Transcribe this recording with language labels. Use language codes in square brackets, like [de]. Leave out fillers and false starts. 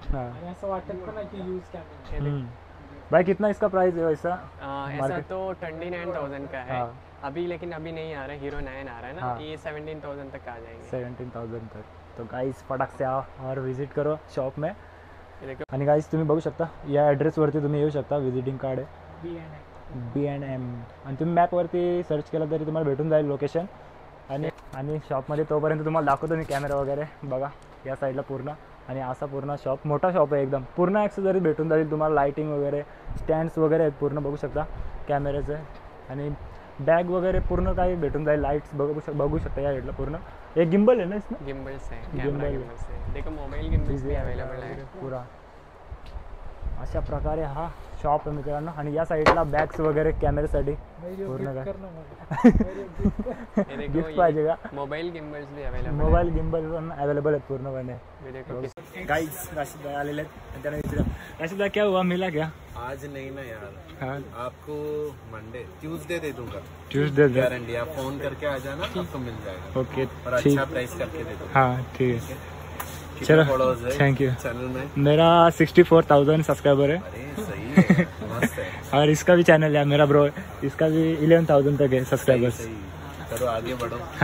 [mr] आणि असं वाटत पण नाही की यूज कॅमेरा. [hi] भाई कितना इसका प्राइस है वैसा? ऐसा तो 29,000 का है अभी, लेकिन अभी नहीं आ रहा है. Hero 9 आ रहा है ना. ये 17,000 तक आ जाएंगे. 17,000 तक. तो गाइस फटाक से आओ और विजिट करो शॉप में. [mr] आणि गाइस तुम्ही बघू शकता या ॲड्रेसवरती तुम्ही येऊ शकता. विजिटिंग कार्ड आहे B&M आणि तुम्ही मॅपवरती सर्च केलं तरी तुम्हाला भेटून जाईल लोकेशन. आणि शॉपमध्ये तोपर्यंत तुम्हाला दाखवतो मी कॅमेरा वगैरे. बघा या साईडला पूर्ण आणि असा पूर्ण शॉप, मोठा शॉप आहे एकदम. पूर्ण ॲक्सेसरीज भेटून जाईल तुम्हाला, लाईटिंग वगैरे, स्टँड्स वगैरे आहेत पूर्ण बघू शकता कॅमेऱ्याचे. आणि बॅग वगैरे पूर्ण काही भेटून जाईल. लाईट्स बघू शकता या साईडला पूर्ण. एक गिम्बल आहे ना [hi] इसमें? गिम्बल्स है, कैमरा गिम्बल्स है. देखो मोबाईल गिम्बल्स भी अवेलेबल आहे पुरा. [mr] अशा प्रकारे हा शॉप आहे मित्रांनो. आणि या साईडला बॅग्स वगैरे कॅमेऱ्यासाठी पूर्ण काय गिफ्ट पाहिजे का? [hi] मोबाईल गिम्बल्स भी अवेलेबल. [mr] मोबाईल गिम्बल पण अवेलेबल आहेत पूर्णपणे. गाइस राशिद भाई आलेले आहेत. त्यांना विचारा [hi] राशिद भाई क्या हुआ, मिला क्या? आज नहीं ना यार. हाँ आपको मंडे ट्यूसडे दे दूंगा. Tuesday guarantee. आप फोन करके आ जाना, आपको मिल जाएगा. ओके और अच्छा प्राइस करके दे दूंगा. हाँ ठीक है. चलो थैंक यू. चैनल में मेरा 64,000 सब्सक्राइबर है. अरे सही और इसका भी चैनल है मेरा ब्रो, इसका भी 11,000 तक है सब्सक्राइबर्स। चलो आगे बढ़ो।